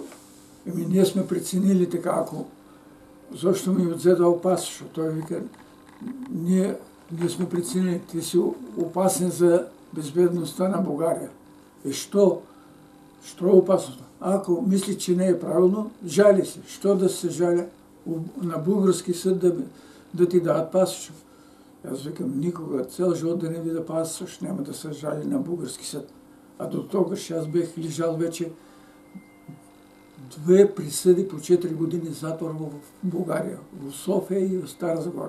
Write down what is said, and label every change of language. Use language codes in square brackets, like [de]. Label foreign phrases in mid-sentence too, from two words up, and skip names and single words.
[bg] Ние сме преценили така, ако [mk] зашто ми одзедал пасош? Тој вика, [bg] ние сме преценили, ти си опасен за безбедността на Бугарија. [mk] И што е опасното? [bg] Ако мисли, че не е правилно, жали се. Што да се жаля на бугарски съд да ти дадат пасош? Аз викам, никога, цел живот да не видя пасош, няма да се жали на бугарски съд. А до тогаш аз бех лежал вече 2 присъди по 4 години затвор в Бугарија, в София и в Стара Загора.